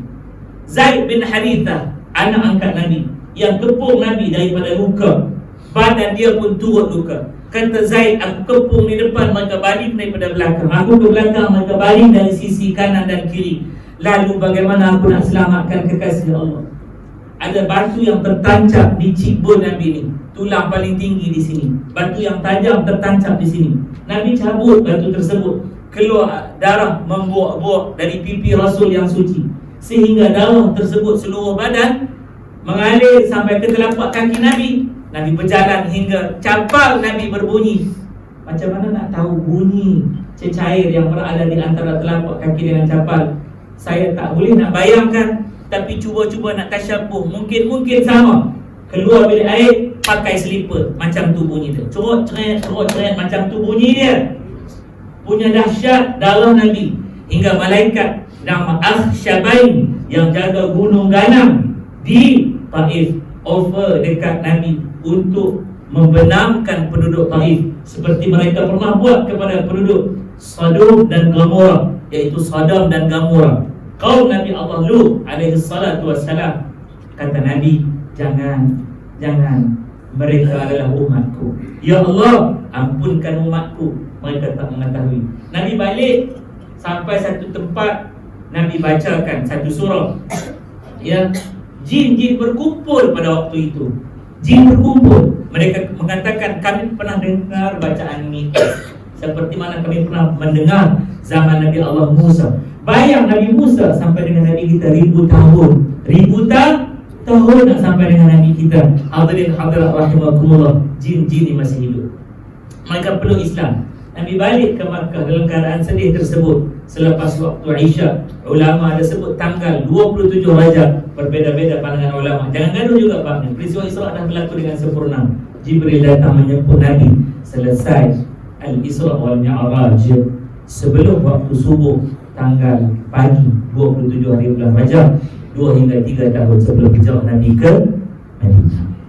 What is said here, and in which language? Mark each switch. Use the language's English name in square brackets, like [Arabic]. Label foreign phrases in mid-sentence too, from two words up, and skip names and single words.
[Malay] Zaid bin Harithah, anak angkat Nabi, yang kepung Nabi daripada luka, badan dia pun turut luka. Kata Zaid, aku kepung di depan, mereka baling daripada belakang. Aku ke belakang, mereka baling dari sisi kanan dan kiri. Lalu bagaimana aku nak selamatkan kekasih Allah? Ada batu yang tertancap di cheekbone Nabi ni, tulang paling tinggi di sini. Batu yang tajam tertancap di sini. Nabi cabut batu tersebut, keluar darah membuak-buak dari pipi Rasul yang suci, sehingga darah tersebut seluruh badan mengalir sampai ke telapak kaki Nabi. Nabi berjalan hingga capal Nabi berbunyi. Macam mana nak tahu bunyi cecair yang berada di antara telapak kaki dengan capal? Saya tak boleh nak bayangkan, tapi cuba-cuba nak tasyabuh. Mungkin sama. Keluar bilik air, pakai slipper, macam tu bunyi dia. Cerot-ceret macam tu bunyi dia. Punya dahsyat darah Nabi. Hingga malaikat nama Akhsyabain yang jaga gunung Ganam di Taif offer dekat Nabi untuk membenamkan penduduk Taif seperti mereka pernah buat kepada penduduk Sodom dan Gomorrah, iaitu Sodom dan Gomorrah, kaum Nabi Allah Lut [Arabic] عليه الصلاة والسلام. [Malay] Kata Nabi, jangan, mereka adalah umatku. Ya Allah, ampunkan umatku, mereka tak mengetahui. Nabi balik sampai satu tempat, Nabi bacakan satu surah, ya, jin-jin berkumpul pada waktu itu. Jin berkumpul. Mereka mengatakan, kami pernah dengar bacaan ini, seperti mana kami pernah mendengar zaman Nabi Allah Musa. Bayang Nabi Musa sampai dengan Nabi kita 1000 tahun. 1000 tahun nak sampai dengan Nabi kita. Hadirin hadirat rahimakumullah, jin-jin ini masih hidup. Mereka perlu Islam. Nabi balik ke Makkah dalam keadaan sedih tersebut. Selepas waktu Isya, ulama ada sebut tanggal 27 Rajab. Berbeza-beza pandangan ulama. Jangan gaduh juga Pak ni. Peristiwa Isra dah berlaku dengan sempurna. Jibril datang menjemput Nabi. Selesai Al-Isra wal Mi'raj sebelum waktu subuh tanggal pagi 27 hari bulan Rajab, 2 hingga 3 tahun sebelum hijrah Nabi ke Madinah.